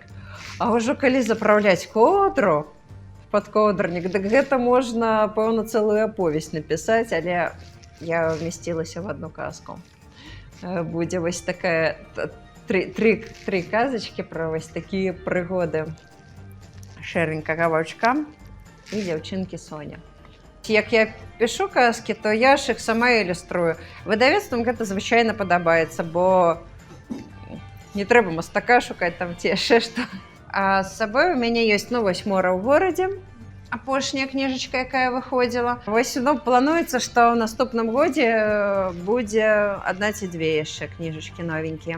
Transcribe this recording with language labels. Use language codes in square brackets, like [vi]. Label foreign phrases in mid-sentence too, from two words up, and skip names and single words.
[be] А ўжо калі запраўляць коўдру пад коўдрнік, дык гэта можна, пэўна, цэлую аповесць напісаць, але я вмесцілася в адну казку. Будзе вось такая тры казачкі пра вось такія прыгоды шэранькага ваўчка і дзяўчынкі Соня. [uk] Як я пишу казки, то я ж их сама ілюструю. [be] Выдавецтвам гэта звычайна падабаецца, бо не трэба мастака шукаць там ці яшчэ што. А з сабой у мяне ёсць, ну, вось «Мора ў горадзе», апошняя кніжачка, якая выходзіла. Вось, ну, плануецца, што ў наступным годзе будзе 1 ці 2 яшчэ кніжачкі новенькія.